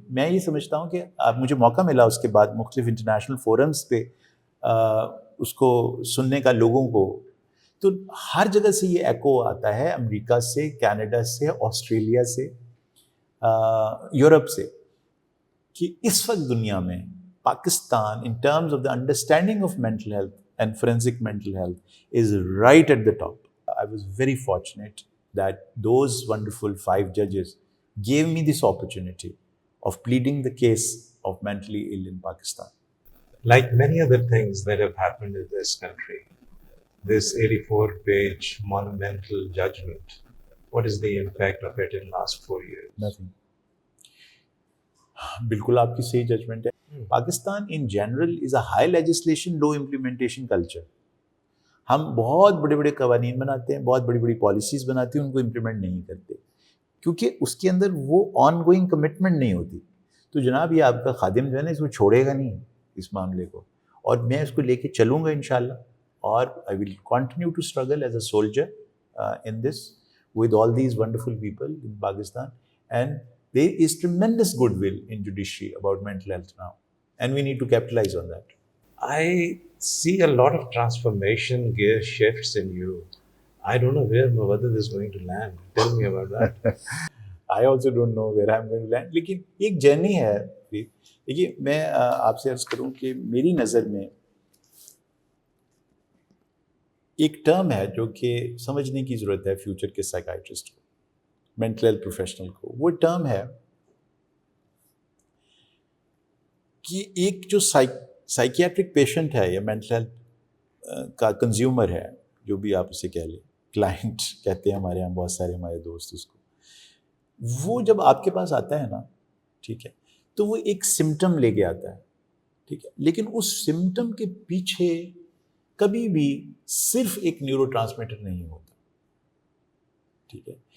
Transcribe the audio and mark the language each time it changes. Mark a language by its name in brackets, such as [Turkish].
[Urdu] میں یہ سمجھتا ہوں کہ مجھے موقع ملا اس کے بعد مختلف انٹرنیشنل فورمز پہ اس کو سننے کا لوگوں کو, تو ہر جگہ سے یہ ایکو آتا ہے, امریکہ سے, کینیڈا سے, آسٹریلیا سے, یورپ سے, کہ اس وقت دنیا میں Pakistan [English] in terms of the understanding of mental health and forensic mental health is right at the top. I was very fortunate that those wonderful 5 judges gave me this opportunity of pleading the case of mentally ill in Pakistan. Like many other things that have happened in this country, this 84-page monumental judgment, what is the impact of it in last 4 years? Nothing. [Urdu] بالکل آپ کی صحیح judgment ہے. [English] Pakistan in general is a high legislation low implementation culture. [Urdu] ہم بہت بڑے بڑے قوانین بناتے ہیں, بہت بڑی بڑی پالیسیز بناتے ہیں, ان کو امپلیمنٹ نہیں کرتے کیونکہ اس کے اندر وہ آن گوئنگ کمٹمنٹ نہیں ہوتی. تو جناب یہ آپ کا خادم جو ہے نا اس کو چھوڑے گا نہیں اس معاملے کو, اور میں اس کو لے کے چلوں گا انشاءاللہ. [English] اور I will continue to struggle as a soldier in this with all these wonderful people in Pakistan. And there is tremendous goodwill in judiciary about mental health now, and we need to capitalize on that. I see a lot of transformation gear shifts in you. I don't know where Muwaddad is going to land. Tell me about that. I also don't know where I'm going to land. [Urdu] لیکن ایک journey ہے. دیکھیے میں آپ سے عرض کروں کہ میری نظر میں ایک ٹرم ہے جو کہ سمجھنے کی ضرورت ہے فیوچر کے سائیکائٹرسٹ کو, مینٹل ہیلتھ پروفیشنل کو. وہ ٹرم ہے کہ ایک جو سائیکیاٹرک پیشنٹ ہے یا مینٹل ہیلتھ کا کنزیومر ہے, جو بھی آپ اسے کہہ لیں, کلائنٹ کہتے ہیں ہمارے یہاں بہت سارے ہمارے دوست اس کو, وہ جب آپ کے پاس آتا ہے نا, ٹھیک ہے, تو وہ ایک سمٹم لے کے آتا ہے, ٹھیک ہے, لیکن اس سمٹم کے پیچھے کبھی بھی صرف ایک نیورو ٹرانسمیٹر نہیں ہوتا, ٹھیک ہے.